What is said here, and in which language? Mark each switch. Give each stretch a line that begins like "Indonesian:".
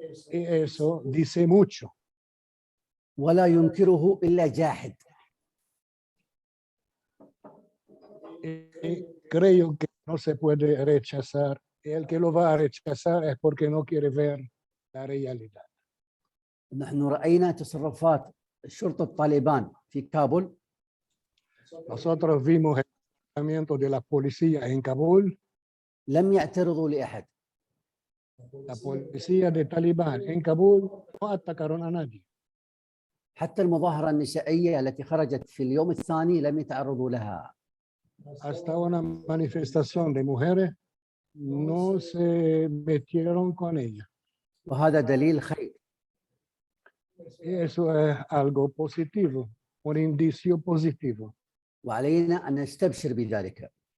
Spanish: Y eso dice mucho.
Arabic: ولا ينكره إلا جاحد.
Spanish: Y creo que no se puede rechazar. El que lo va a rechazar es porque no quiere ver la realidad.
Arabic: نحن رأينا تصرفات شرطة طالبان في كابول.
Spanish: Nosotros vimos el comportamiento de la policía en Kabul.
Arabic: لم يعترضوا لأحد.
Spanish: La policía de Talibán en Kabul no atacaron a nadie.
Arabic: حتى المظاهرة النسائية التي خرجت في اليوم الثاني لم يتعرضوا لها.
Spanish: Hasta una manifestación de mujeres no se metieron con ella.
Arabic: وهذا دليل خير.
Spanish: Y eso es algo positivo. un indicio positivo.
Arabic: وعلينا أن نستبشر بذلك.